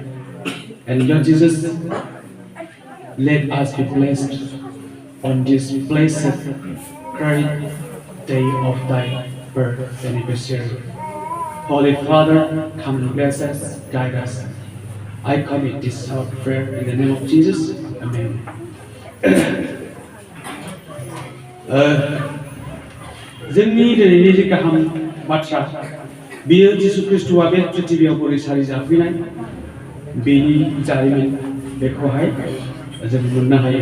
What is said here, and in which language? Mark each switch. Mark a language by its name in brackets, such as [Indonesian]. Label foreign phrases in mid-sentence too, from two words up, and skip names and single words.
[English] And Lord Jesus, let us be blessed on this blessed, great day of thy birth anniversary. Holy Father, come and bless us, guide us. I commit this short prayer in the name of Jesus. Amen. [Bodo] जोंनि दिनैनि जे गाहाम बाथ्रा बेयो जिसु ख्रीष्टआ बे पृथिबियाव बोरै सारि जाफैनाय बेनि जारिमिन बेखौहाय जों मोननो हायो।